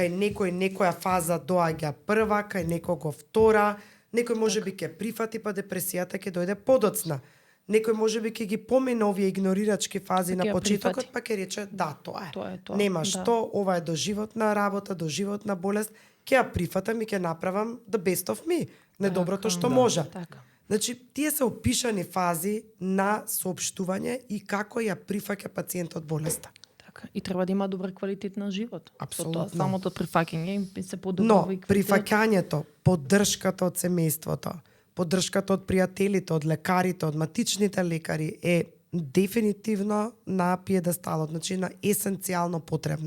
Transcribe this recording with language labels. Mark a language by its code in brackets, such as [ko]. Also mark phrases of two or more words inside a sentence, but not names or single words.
[mk] кај некој некоја фаза доаѓа прва, кај некого втора, некој можеби ќе прифати, па депресијата ќе дојде подоцна. Некој можеби ќе ги помине овие игнорирачки фази Ќе на ја почетокот, прифати. па ќе рече да, тоа е. Тоа е тоа. Нема да. што, ова е доживотна работа, доживотна болест, ќе ја прифатам и ќе направам [en] the best of me, [mk] најдоброто Така, што да. може. Така. Значи, тие се опишани фази на соопштување и како ја прифаќа пациентот болеста. Така. И треба да има добар квалитет на живот. Апсолутно. Со тоа самото прифаќање им се подобрува Но, и квалитетот. прифаќањето, поддршката од семејството, поддршката од пријателите, од лекарите, од матичните лекари е дефинитивно на пиедесталот, значи на есенцијално потребна.